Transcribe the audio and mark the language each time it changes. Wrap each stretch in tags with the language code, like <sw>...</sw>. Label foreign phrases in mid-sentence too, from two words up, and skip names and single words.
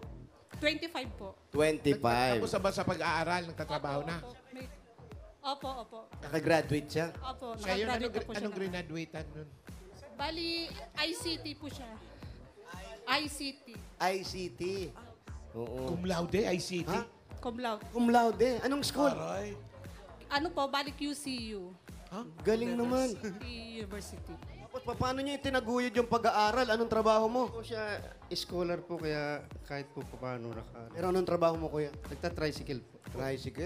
<tl>25 po. 25. Tapos sa pag-aaral, nagtatrabaho na. Opo. Nakagraduate siya. Opo, Siya yun, nakagraduate na po siya. anong graduatean nun? Bali, ICT po siya. ICT. ICT. Oo.</tl> <la>Cum laude, ICT.</la> <tl>Ha?</tl> <la>Cum laude. Cum laude.</la> <tl>Anong school? Aray. Ano po, bali QCU. Galing naman. University. Tapos paano niyo itinaguyod yung pag-aaral? Anong trabaho mo? Po siya, scholar po, kaya kahit po paano Pero anong trabaho mo, kuya? Nagta-tricycle po. Tricycle.</tl>